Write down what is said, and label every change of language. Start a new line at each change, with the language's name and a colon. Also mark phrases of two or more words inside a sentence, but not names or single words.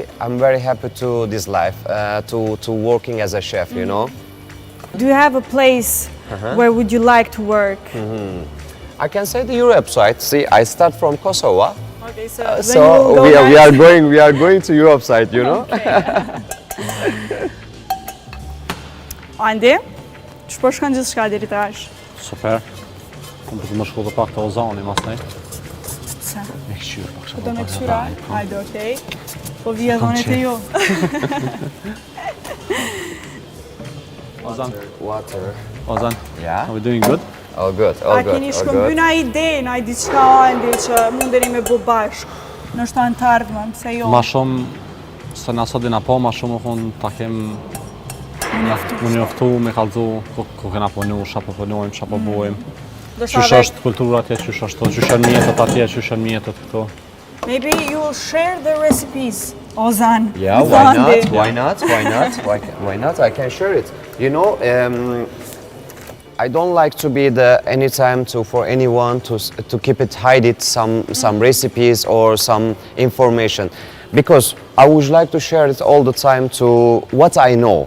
English: I'm very happy to this life to working as a chef. You know. Do you have a place where would you like to work? I can say the Europe side. See, I start from Kosovo. Okay, so, So we are going to Europe side, you know.
Albanian: Andi, që po shkon gjithë shka deri tash? Super. Unë për të më shku dhe pak të Ozani mas nej. Pse? Me këshyrë pak Po do me këshyra? Hajde, okej. Po vija dhone të ju. Ozan,
English: Water.
Albanian: Ozan,
English: Yeah. are we doing good? All good.
Albanian: A
English: All good.
Albanian: keni
English: All
Albanian: shkëmby
English: good.
Albanian: na ide, na i diçka Andi që mundeni me bu bashkë? Nështë të ardhmen, pse jo? Ma shumë, se na sot dina po, ma shumë unë ta kem më njoftu, me kalzu, ku kena punu, qa po punojmë, qa po bojmë. Do shta Qysh dhe- është kultura atje, qysh është, qysh janë mjetët atje, qysh janë mjetët këto.
English: Maybe you will share the recipes, Ozan. Yeah, with why Andi. not? Why not? Why not? Why not? I can share it. You know, I don't like to be the anytime for anyone to keep it hidden some recipes or some information, because I would like to share it all the time to what I know.